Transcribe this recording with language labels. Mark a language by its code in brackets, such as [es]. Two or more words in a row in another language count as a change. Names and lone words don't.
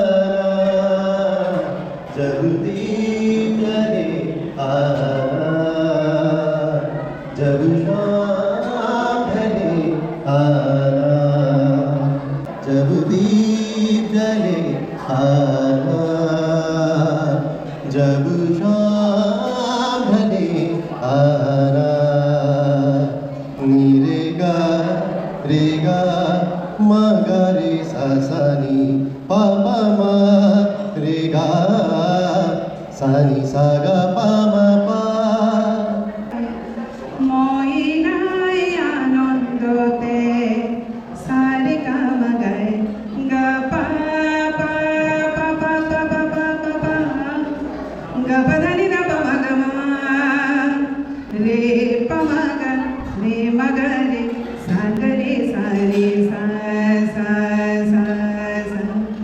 [hi] जब दीप जले आना जब शाम ढले आना जब दीप जले आना जब शाम ढले आना नी रे गा मा गा रे सा सा नी पा पा मा रे गा सा नी सा गा पा मा पा [bn] ময়নায় আনন্দতে সারে গামা গায় গা পা পা পা পা পা পা পা পা পা গা পা ধা নি গা পা মা গা মা রে পা মা গা রে মা গা রে সা গা রে সা রে সা সা সা সা